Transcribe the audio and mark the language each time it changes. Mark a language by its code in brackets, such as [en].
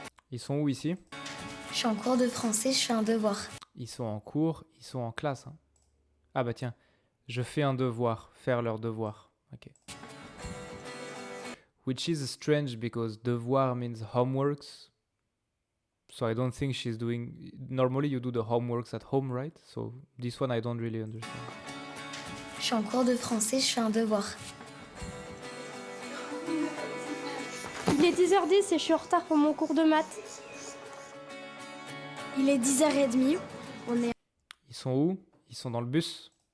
[fr] Ils sont où ici? Je suis en cours de français, je fais un devoir. Ils sont en cours, ils sont en classe. Ah bah tiens, je fais un devoir, faire leur devoir. Ok. [en] Which is strange because devoir means homeworks. So I don't think she's doing... Normally you do the homeworks at home, right? So this one I don't really understand. [fr] Je suis en cours de français, je fais un devoir. Il est 10h10 et je suis en retard pour mon cours de maths. Il est 10h30, on est Ils sont où? Ils sont dans le bus?